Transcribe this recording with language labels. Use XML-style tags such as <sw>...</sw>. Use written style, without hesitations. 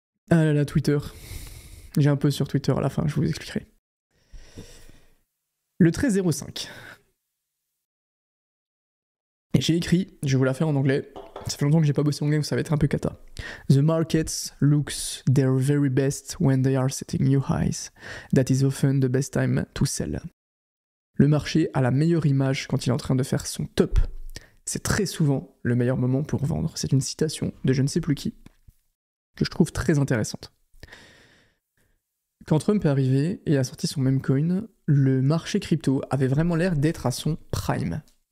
<fr>Ah là là, Twitter. J'ai un post sur Twitter à la fin, je vous expliquerai. Le 1305. Et j'ai écrit, je vais vous la faire en anglais. Ça fait longtemps que j'ai pas bossé en anglais, donc ça va être un peu cata.</fr> <en>The markets looks their very best when they are setting new highs. That is often the best time to sell.</en> <fr>Le marché a la meilleure image quand il est en train de faire son top. C'est très souvent le meilleur moment pour vendre. C'est une citation de je ne sais plus qui, que je trouve très intéressante. Quand Trump est arrivé et a sorti son meme coin, le marché crypto avait vraiment l'air d'être à son prime.</fr>